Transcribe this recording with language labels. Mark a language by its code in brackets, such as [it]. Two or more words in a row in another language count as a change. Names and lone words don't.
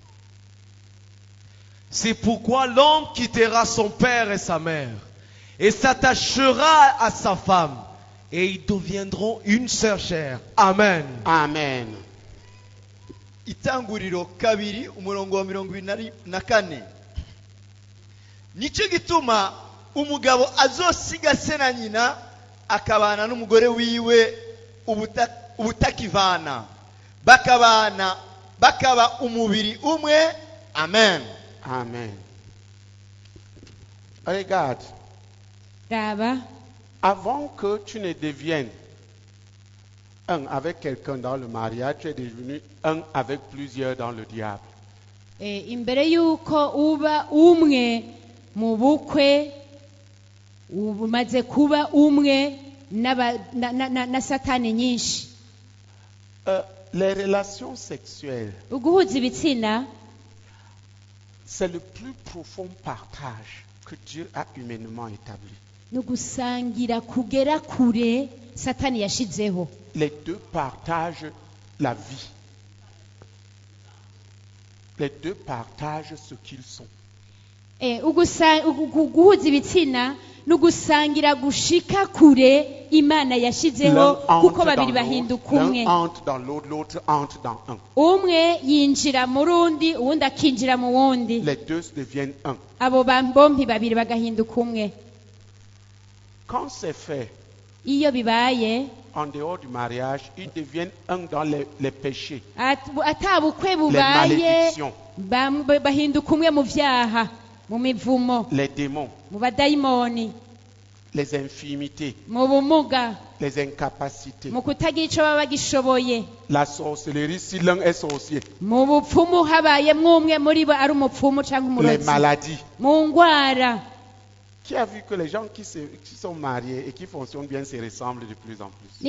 [fr] C'est pourquoi l'homme quittera son père et sa mère et s'attachera à sa femme et ils deviendront une seule chair. Amen. Amen. [rn] Itanguriro kabiri umurongo wa 24. Nicyo gituma umugabo azosiga se na nyina akabana n'umugore wiwe ubutakivana bakaba umubiri umwe. Amen. [fr] Amen. Regarde, [rn] Raba, [fr] avant que tu ne deviennes un avec quelqu'un dans le mariage, tu es devenu un avec plusieurs dans le diable. [rn] imbere yuko uba umwe mu bukwe umaze kuba umwe na Satani nyinshi. [fr] Les relations sexuelles, [rn] Uguhuza ibitsina [fr] c'est le plus profond partage que Dieu a humainement établi. [rn] nugusangira kugera kure Satani yashizeho. [fr] Les deux partagent la vie. Les deux partagent ce qu'ils sont. [rn] Uguhuza ibitsina nugusangira gushika kure Imana yashizeho [fr] L'un [rn] kuko [fr] entre [rn] babiri [fr] dans [rn] bahinduka [fr] l'autre, [rn] umwe. [fr] l'un entre dans l'autre, l'autre entre dans un. [rn] Umwe yinjira mu rundi uwundi akinjira mu wundi, [fr] Les deux deviennent un. [rn] abo bombi babiri bagahinduka umwe. [fr] Quand c'est fait [rn] Iyo bibaye [fr] en dehors du mariage, ils deviennent un dans les péchés, [rn] atabukwe [fr] les [rn] bubaye [fr] malédictions, [rn] bahinduka umwe mu vyaha, mu mivumo, [fr] les démons, [rn] mu badayimoni, [fr] les infirmités, [rn] mu bumuga, [fr] les incapacités, [rn] mu kutagira ico baba bagishoboye, [fr] la sorcellerie si l'un est sorcier, [rn] mu bupfumu habayemwo umwe muri bo ari umupfumu canke [fr] les [rn] umurozi, [fr] maladies. [rn] mu ngwara. [fr] Qui a vu que les gens qui sont mariés et qui fonctionnent bien se ressemblent de plus en plus?